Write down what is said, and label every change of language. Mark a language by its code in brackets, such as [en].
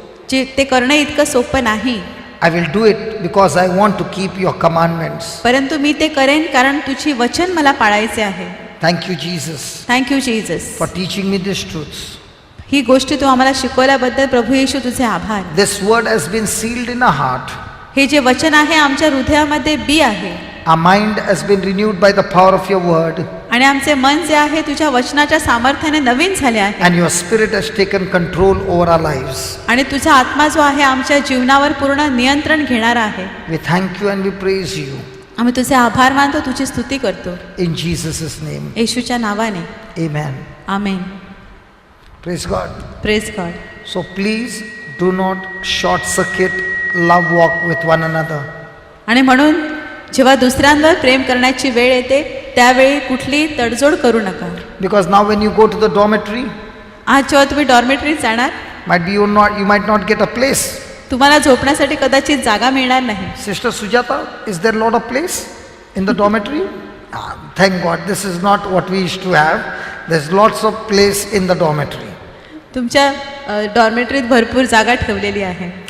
[mr] जे ते करणे इतकं सोपं नाही, [en] I will do it because I want to keep your commandments. [mr] परंतु मी ते करेन कारण तुझी वचन मला पाळायचे आहे. [en] Thank you, Jesus, thank you Jesus. for teaching me these truths. [mr] ही गोष्टी तू आम्हाला शिकवल्याबद्दल प्रभू येशू तुझे आभार. [en] This word has been sealed in our heart. [mr] हे जे वचन आहे आमच्या हृदयामध्ये बी आहे, [en] Our mind has been renewed by the power of your word, [mr] आणि आमचे मन जे आहे तुझ्या वचनाच्या सामर्थ्याने नवीन झाले आहे, [en] and your spirit has taken control over our lives. [mr] आणि तुझा आत्मा जो आहे आमच्या जीवनावर पूर्ण नियंत्रण घेणारा आहे. [en] We thank you and we praise you [mr] आम्ही तुझे आभार मानतो, तुझी स्तुती करतो [en] in Jesus' name. [mr] येशूच्या नावाने. [en] Amen. [mr] Amen. [en] Praise God. Praise God. So please do not short circuit love walk with one another. [mr] आणि म्हणून जेव्हा दुसऱ्यांवर प्रेम करण्याची वेळ येते त्यावेळी कुठली तडजोड करू नका. [en] Because now when you go to the dormitory, [mr] आज जेव्हा तुम्ही डॉर्मेटरीत जाणार, [en] might be you might not get a place. [mr] तुम्हाला झोपण्यासाठी कदाचित जागा मिळणार नाही. [en] Sister Sujata, is there a lot of place in the dormitory? Thank God, this is not what we used to have. There's lots of place in the dormitory. [mr] तुमच्या डॉर्मेटरीत भरपूर जागा ठेवलेली आहे.